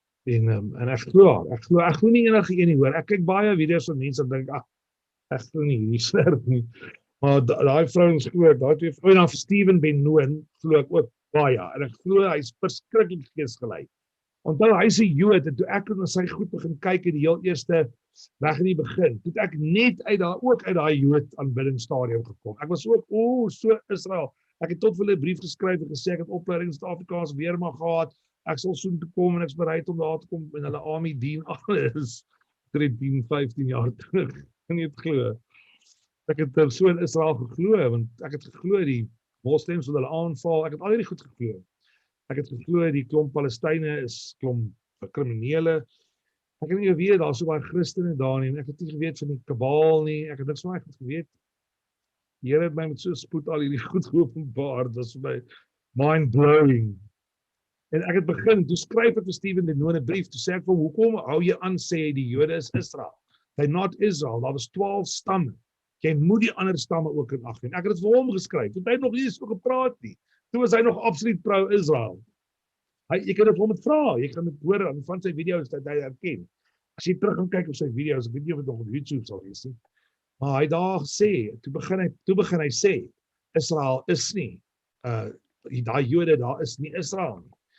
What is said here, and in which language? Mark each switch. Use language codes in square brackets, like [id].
[af] En ek glo haar, ek glo nie enige een nie, hoor. Ek kyk baie video's van mense en dink, ek glo nie hierdie swerp nie. Maar daai vrouens glo ek, daai twee vrou, en dan vir Steven Benoon glo ek ook baie, en ek glo hy's verskriklik geesgelei. Onthou, hy's 'n Jood, en toe ek na sy goed begin kyk in die heel eerste reg in die begin, toe ek net uit daai Jood aanbiddingsstadium gekom. Ek was ook, so Israel. Ek het tot vir hulle 'n brief geskryf en gesê ek het opleiding in Suid-Afrikaanse weermag gehad. Ek sal soon toe kom en ek's bereid om daar te kom en hulle army dien alles 13, 15 jaar terug. Kan jy dit glo? Ek het so in Israel geglo, want ek het geglo die moslems wil hulle aanval. Ek het al hierdie goed geglo. Ek het geglo die klomp Palestynë is klomp kriminele. Ek het nie geweet daar's so baie Christene daar nie, en ek het nie geweet van die kabaal nie. Ek het niks van my goed geweet. Die Here het my met so spoed al hierdie goed geopenbaar. Dit was vir my mind-blowing. En ek het begin, toe skryf ek vir Steven Benoon 'n brief, toe sê ek vir hom, hoekom hou jy aan sê die Jode is Israel? [en] They're not Israel, [af] daar was 12 stamme. Jy moet die ander stamme ook in ag neem. Ek het dit vir hom geskryf, want hy het nog nie so gepraat nie. Toe was hy nog absoluut pro-Israel. Jy kan dit vir hom vra, jy kan dit hoor aan van sy video's dat hy herken. As jy terug gaan kyk op sy video's, ek weet nie of dit nog op YouTube sal wees nie, maar hy daar gesê, toe begin hy sê, Israel is nie, daai Jode daar is nie Israel nie.